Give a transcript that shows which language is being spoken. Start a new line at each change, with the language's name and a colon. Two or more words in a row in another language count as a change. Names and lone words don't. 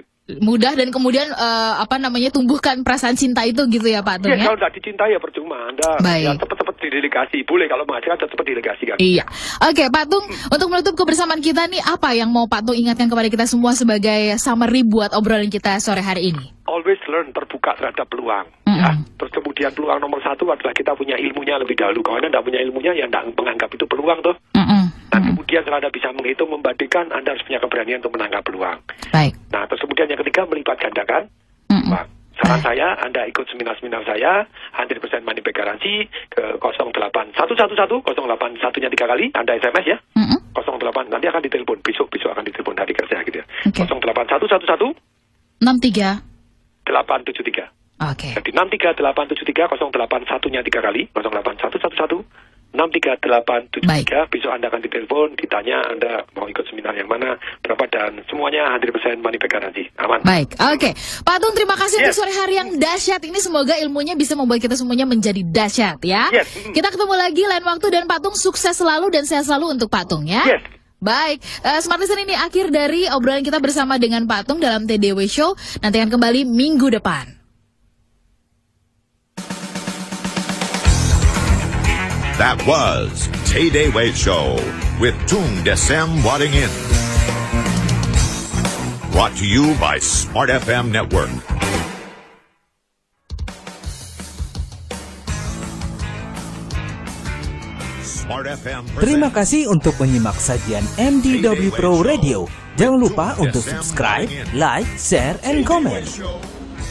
Indonesian: Mudah dan kemudian tumbuhkan perasaan cinta itu gitu ya Pak Tung ya? Kalau tidak dicintai ya percuma. Anda ya cepat-cepat didelegasi. Boleh kalau menghasilkan cepat didelegasikan. Iya. Oke Pak Tung, untuk menutup kebersamaan kita nih, apa yang mau Pak Tung ingatkan kepada kita semua sebagai summary buat obrolan kita sore hari ini?
English: Always learn,
Indonesian: terbuka terhadap peluang. Ya. Terus kemudian peluang nomor 1 adalah kita punya ilmunya lebih dahulu. Kalau Anda tidak punya ilmunya, ya Anda menganggap itu peluang tuh. Dan kemudian setelah Anda bisa menghitung, membandingkan, Anda harus punya keberanian untuk menangkap peluang. Baik. Nah, terus kemudian yang ketiga, melipat gandakan. Saran saya, Anda ikut seminar-seminar saya, 100%
English: money back
Indonesian: garansi, ke 08111, 081-nya 3 kali, Anda SMS ya. 08, nanti akan ditelepon, besok akan ditelepon hari kerja gitu ya. 08111, 63 873. Oke. Jadi 63873, 081-nya 3 kali, 08111, 63873. Besok Anda akan ditelepon, ditanya Anda mau ikut seminar yang mana, berapa, dan semuanya 100%
English: money back
Indonesian: garansi. Aman. Baik, oke. Pak Tung, terima kasih untuk sore hari yang dahsyat ini. Semoga ilmunya bisa membuat kita semuanya menjadi dahsyat ya. Kita ketemu lagi lain waktu, dan Pak Tung sukses selalu dan sehat selalu untuk Pak Tung ya. Baik, Smart Listener, ini akhir dari obrolan kita bersama dengan Pak Tung dalam TDW Show. Nanti akan kembali minggu depan.
English: That was TDW Show with Tung Desem Waddingin. Brought to you by Smart FM Network.
Indonesian: Terima kasih untuk menyimak sajian MDW Pro Radio. Jangan lupa untuk
English: subscribe, like, share, and comment.